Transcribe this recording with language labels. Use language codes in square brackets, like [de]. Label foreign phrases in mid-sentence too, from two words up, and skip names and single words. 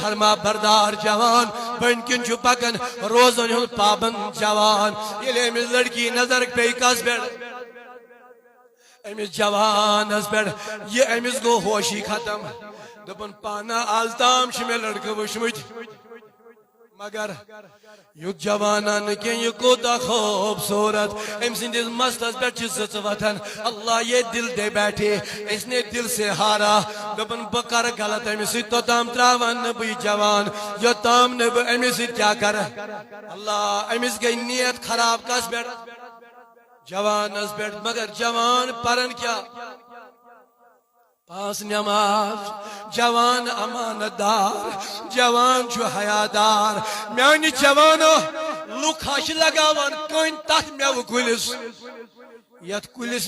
[ks] فرما بردار جوان بٔنۍ کِنۍ چھُ پکان روزن ہُنٛد پابند جوان ییٚلہِ أمِس لڑکی نظر پیٚیہِ کس پٮ۪ٹھ أمِس جوانس پٮ۪ٹھ یہِ أمِس گوٚو ہوشی ختم دوٚپُن پانا آز تام چھِ مےٚ لڑکہٕ وٕچھمٕتۍ مگر یُتھ جوانا نہٕ کینٛہہ یہِ کوٗتاہ خوٗبصوٗرت أمۍ سٕنٛدِس مستس پٮ۪ٹھ چھِ زٕژٕ وتھان اللہ [ur] یہ دل دے بیٹھے اس نے دل سے ہارا [ks] دوٚپُن بہٕ کرٕ غلط أمِس سۭتۍ توٚتام تراون نہٕ بہٕ یہِ جوان یوٚتام نہٕ بہٕ أمِس سۭتۍ کیٛاہ کرٕ اللہ أمِس گٔے نیت خراب کس پٮ۪ٹھ جوانس پٮ۪ٹھ مگر جوان پرن کیٛاہ 5 نماز جوان امانت دار جوان چھُ حیادار میانہِ جوانو لُکھ ہا چھِ لگاوان کٔنۍ تتھ مٮ۪وٕ کُلِس یتھ کُلِس